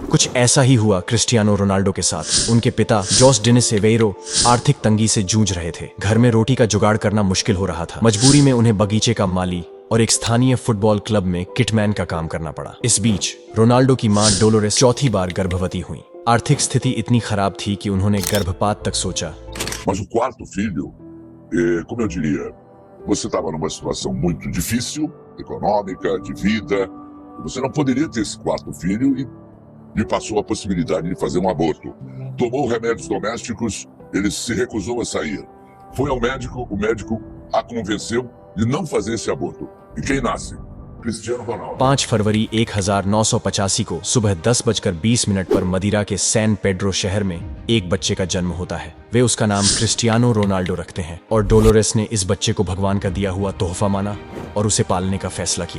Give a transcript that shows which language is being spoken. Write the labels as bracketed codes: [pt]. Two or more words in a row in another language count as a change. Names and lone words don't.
[hi] कुछ ऐसा ही हुआ क्रिस्टियानो रोनाल्डो के साथ। उनके पिता जोस डेनिस एवेरो आर्थिक तंगी से जूझ रहे थे। घर में रोटी का जुगाड़ करना मुश्किल हो रहा था। मजबूरी में उन्हें बगीचे का माली और एक स्थानीय [en] football club [hi] में किटमैन का काम करना पड़ा। इस बीच रोनाल्डो की मां डोलोरेस चौथी बार गर्भवती हुई। आर्थिक स्थिति इतनी खराब थी कि उन्होंने गर्भपात तक सोचा। [pt] Mas o quarto filho, como eu diria, você estava numa situação muito difícil, econômica, de vida, e você não poderia ter esse quarto filho e lhe passou a possibilidade de fazer um aborto. Tomou remédios domésticos, ele se recusou a sair. Foi ao médico, o médico a convenceu de não fazer esse aborto. E quem nasce? [hi] क्रिस्टियानो रोनाल्डो। 5 फरवरी 1985 को सुबह 10:20 पर मदिरा के सैन पेड्रो शहर में एक बच्चे का जन्म होता है। वे उसका नाम क्रिस्टियानो रोनाल्डो रखते हैं और डोलोरेस ने इस बच्चे को भगवान का दिया हुआ तोहफा माना और उसे पालने का फैसला किया।